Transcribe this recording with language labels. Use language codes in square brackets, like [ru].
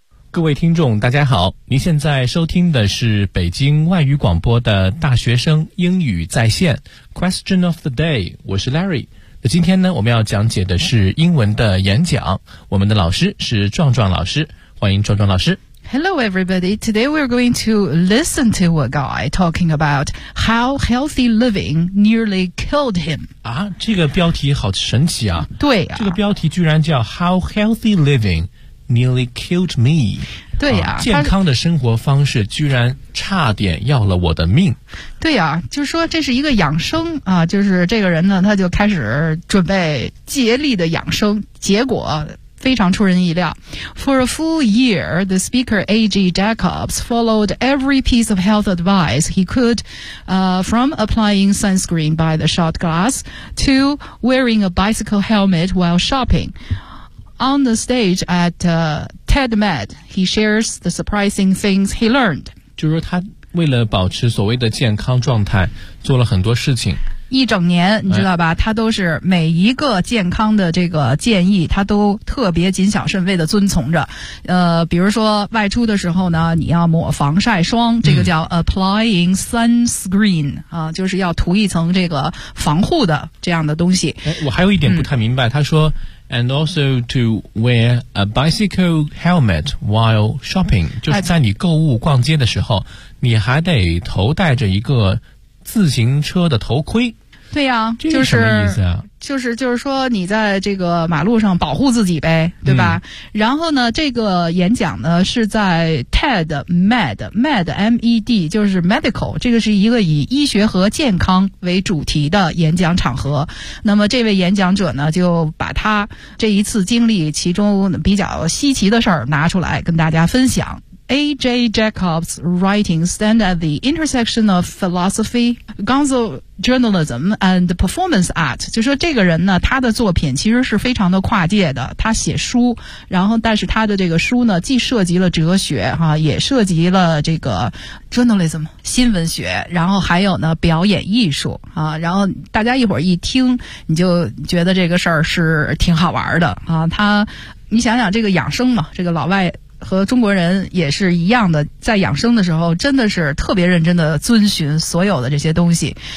[zh] 各位听众大家好，您现在收听的是北京外语广播的大学生英语在线 [en] Question of the day， [zh] 我是 Larry。那今天呢，我们要讲解的是英文的演讲，我们的老师是壮壮老师，欢迎壮壮老师。 [en] Hello everybody, today we're going to listen to a guy talking about how healthy living nearly killed him. [zh] 啊，这个标题好神奇啊。对啊。这个标题居然叫 [en] How Healthy Living Nearly Killed Me. [zh] 对啊。健康的生活方式居然差点要了我的命。对啊，就说这是一个养生啊，就是这个人呢，他就开始准备竭力的养生，结果非常出人意料。 [en] For a full year, the speaker A.G. Jacobs followed every piece of health advice he could, from applying sunscreen by the shot glass to wearing a bicycle helmet while shopping. On the stage at TEDMED, he shares the surprising things he learned. [zh] 就是他为了保持所谓的健康状态做了很多事情。一整年你知道吧，他都是每一个健康的这个建议他都特别谨小慎微的遵从着。比如说外出的时候呢，你要抹防晒霜，这个叫 applying sunscreen,就是要涂一层这个防护的这样的东西。我还有一点不太明白，他说 [en] And also to wear a bicycle helmet while shopping, [zh] 就是在你购物逛街的时候你还得头戴着一个自行车的头盔。对呀，这是什么意思啊？就是说你在这个马路上保护自己呗，对吧？然后呢，这个演讲呢是在 TEDMED 就是 medical， 这个是一个以医学和健康为主题的演讲场合。那么这位演讲者呢就把他这一次经历其中比较稀奇的事儿拿出来跟大家分享。 [en] A.J. Jacobs' writings stand at the intersection of philosophy, gonzo journalism, and performance art. [zh] 就说这个人呢，他的作品其实是非常的跨界的。他写书，然后但是他的这个书呢，既涉及了哲学，也涉及了这个 journalism 新闻学，然后还有呢表演艺术，然后大家一会儿一听，你就觉得这个事儿是挺好玩的，他，你想想这个养生嘛，这个老外和中国人也是一样的，在养生的时候真的是特别认真的遵循所有的这些东西。